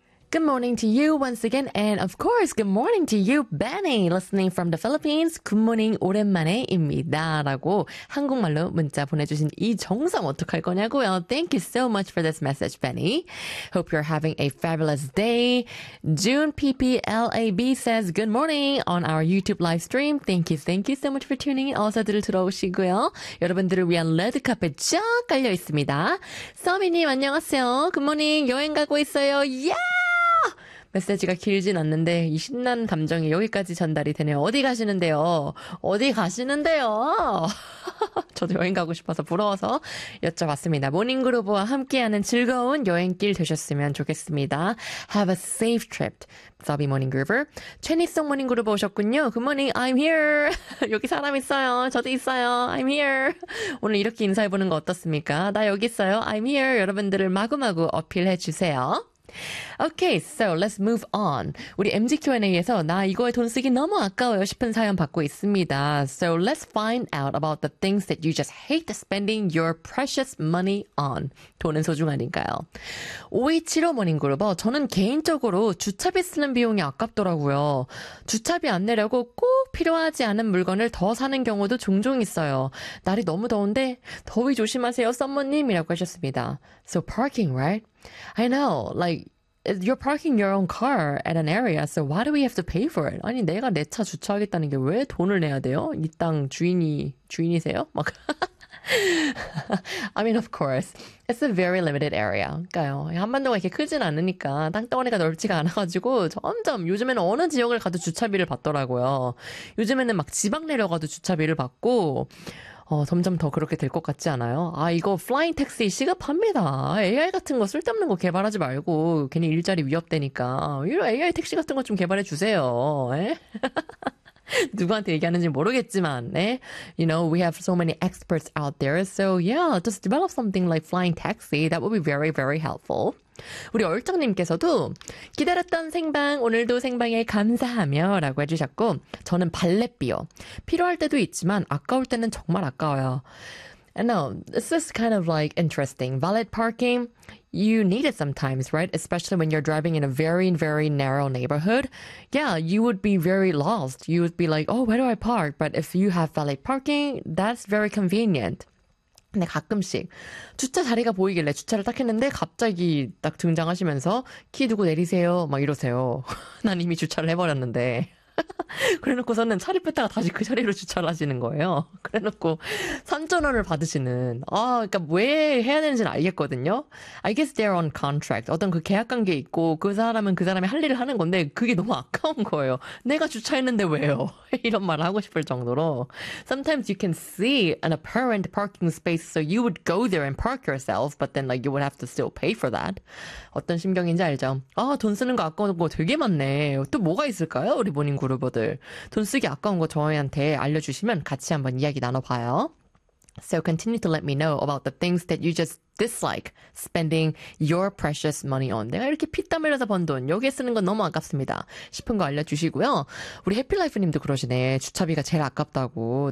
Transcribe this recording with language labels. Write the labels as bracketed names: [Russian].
[English] Good morning to you once again, and of course, good morning to you, Benny, listening from the Philippines. Good morning, [Korean] 오랜만에입니다. 라고 한국말로 문자 보내주신 이정성 어떡할 거냐고요. [English] Thank you so much for this message, Benny. Hope you're having a fabulous day. June PPLAB says good morning on our YouTube live stream. Thank you so much for tuning in. [Korean] 어서들 들어오시고요. 여러분들을 위한 레드카펫 쫙 깔려있습니다. 서미님, 안녕하세요. [English] Good morning. [Korean] 여행 가고 있어요. [English] Yeah! [Korean] 메시지가 길진 않는데 이 신난 감정이 여기까지 전달이 되네요. 어디 가시는데요? 어디 가시는데요? 저도 여행 가고 싶어서 부러워서 여쭤봤습니다. 모닝그룹과 함께하는 즐거운 여행길 되셨으면 좋겠습니다. [English] Have a safe trip, 서비 모닝그룹. [Korean] 최니송 모닝그룹 오셨군요. [English] Good morning, I'm here. [Korean] 여기 사람 있어요. 저도 있어요. [English] I'm here. [Korean] 오늘 이렇게 인사해보는 거 어떻습니까? 나 여기 있어요. [English] I'm here. [Korean] 여러분들을 마구마구 어필해주세요. [English] Okay, so let's move on. [Korean] 우리 MG Q&A에서 나 이거에 돈 쓰기 너무 아까워요 싶은 사연 받고 있습니다. [English] So let's find out about the things that you just hate spending your precious money on. [Korean] 돈은 소중하니까요. 5275 모닝그룹어, 저는 개인적으로 주차비 쓰는 비용이 아깝더라고요. 주차비 안 내려고 꼭 필요하지 않은 물건을 더 사는 경우도 종종 있어요. 날이 너무 더운데 더위 조심하세요, 썸머님이라고 하셨습니다. [English] So parking, right? I know, like, you're parking your own car at an area, so why do we have to pay for it? [Korean] 아니, 내가 내 차 주차하겠다는 게 왜 돈을 내야 돼요? 이 땅 주인이세요? 막. [English] I mean, of course, it's a very limited area. [Korean] 그러니까요, 한반도가 이렇게 크진 않으니까 땅덩어리가 넓지가 않아가지고 점점 요즘에는 어느 지역을 가도 주차비를 받더라고요. 요즘에는 막 지방 내려가도 주차비를 받고 점점 더 그렇게 될 것 같지 않아요? 아, 이거 플라잉 택시 시급합니다. AI 같은 거 쓸데없는 거 개발하지 말고 괜히 일자리 위협되니까 이런 AI 택시 같은 거 좀 개발해 주세요. 에? 누구한테 얘기하는지 모르겠지만, 네? [English] You know, we have so many experts out there. So yeah, just develop something like flying taxi. That would be very, very helpful. [Korean] 우리 얼짱님께서도 기다렸던 생방, 오늘도 생방에 감사하며 라고 해주셨고, 저는 발렛비요. 필요할 때도 있지만 아까울 때는 정말 아까워요. [English] I know, this is kind of like interesting. Valet parking, you need it sometimes, right? Especially when you're driving in a very, very narrow neighborhood. Yeah, you would be very lost. You would be like, oh, where do I park? But if you have valet parking, that's very convenient. [Korean] 근데 가끔씩 주차 자리가 보이길래 주차를 딱 했는데 갑자기 딱 등장하시면서 키 두고 내리세요, 막 이러세요. 난 이미 주차를 해버렸는데. 그래놓고서는 차를 뺐다가 다시 그 자리로 주차를 하시는 거예요. 그래놓고 3,000원을 받으시는. 아, 그러니까 왜 해야 되는지는 알겠거든요. [English] I guess they're on contract. [Korean] 어떤 그 계약 관계 있고 그 사람은 그 사람이 할 일을 하는 건데 그게 너무 아까운 거예요. 내가 주차했는데 왜요? 이런 말을 하고 싶을 정도로. [English] Sometimes you can see an apparent parking space, so you would go there and park yourself, but then like you would have to still pay for that. [Korean] 어떤 심경인지 알죠? 아, 돈 쓰는 거 아까운 거 되게 많네. 또 뭐가 있을까요, 우리 모닝 그루버들? 돈 쓰기 아까운 거 저희한테 알려주시면 같이 한번 이야기 나눠봐요. [English] So continue to let me know about the things that you just dislike spending your precious money on. [Korean] 내가 이렇게 피땀 흘려서 번 돈 여기에 쓰는 건 너무 아깝습니다 싶은 거 알려주시고요. 우리 해피라이프님도 그러시네. 주차비가 제일 아깝다고.